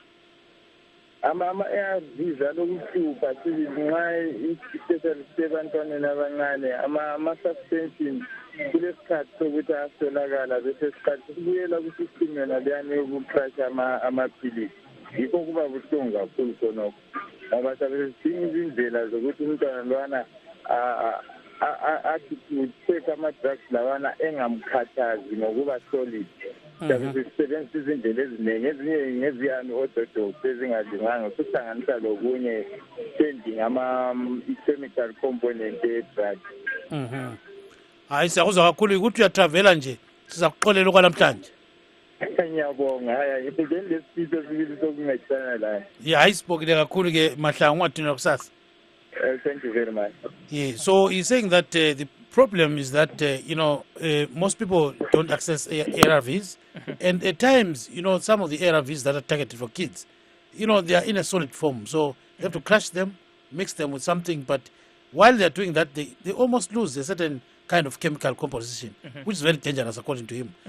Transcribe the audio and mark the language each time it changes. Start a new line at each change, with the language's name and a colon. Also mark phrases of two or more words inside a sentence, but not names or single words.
North Ndebele: Ama-ARVs alokuhlupha nxa especially sebantwaneni abancane ama-suspension kulesikhathi sokuthi aswelakala bese isikhathi sibuyela kwisystem yona leyani yokucrasha amaphilisi. Yikho kuba buhlungu kakhulu khonokho ngoba sabe sidinga izindlela zokuthi umntwana lwana athi to-take ama-drugs lawana engamkhathazi ngokuba solid. Sabe sisebenzisa izindlela eziningi, ezinye ngeziyani orthodox ezingalunganga kuhlanganisa lokunye changing ama-
English: chemical component
North Ndebele: e-drug. Hayi siyakuzwa kakhulu ukuthi uyatravela nje sizakuxolela okwalamhlanje. Ngiyabonga. Hayi ngibhekene lesiphiso esibili sokuncedisana la. Yeah, hayi sibokile kakhulu ke Mahlangu ungadinwa kusasa.
English: Thank you very much. Yeah, so he's saying that the problem is that most people don't access ARVs, and at times some of the ARVs that are targeted for kids, they are in a solid form, so they have to crush them, mix them with something, but while they are doing that, they almost lose a certain kind of chemical composition, which is very dangerous according to him.